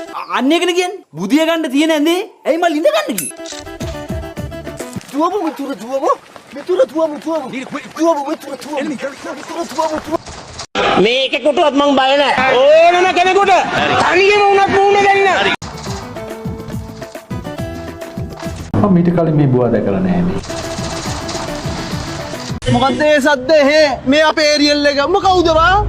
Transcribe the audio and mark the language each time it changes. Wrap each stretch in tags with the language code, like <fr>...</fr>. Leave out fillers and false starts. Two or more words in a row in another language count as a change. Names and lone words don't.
<si>අන්න එකනේ කියන්නේ. බුදිය ගන්න තියෙන ඇඳේ ඇයි මල් ඉඳ ගන්න කිව්වේ? Tuomo, mittura, tuomo. Mittura, tuomo, tuomo. Tuomo, mittura, tuomo. Mittura, tuomo, tuomo. මේකෙකුටවත් මං බය නැහැ. ඕනම කෙනෙකුට තනියම වුණත් මූණ දෙන්න. මම මීට කලින් මේ බුවා දැකලා නැහැ මේ. මොකද්ද මේ සද්ද හේ? මේ අපේ ඒරියල් එක. මොකවුද වා?</si>